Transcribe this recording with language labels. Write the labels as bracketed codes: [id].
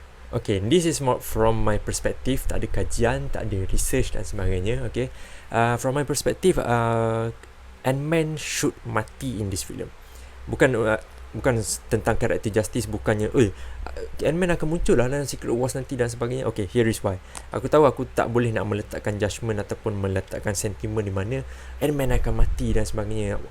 [en] Okay, this is more from my perspective. [ms] Tak ada kajian, tak ada research dan sebagainya. [en] Okay, from my perspective, Ant-Man should mati in this film. [ms] Bukan tentang karakter justice, bukannya Ant-Man akan muncul lah dalam Secret Wars nanti dan sebagainya. [en] Okay, here is why. [ms] Aku tahu aku tak boleh nak meletakkan judgement ataupun meletakkan sentimen di mana Ant-Man akan mati dan sebagainya.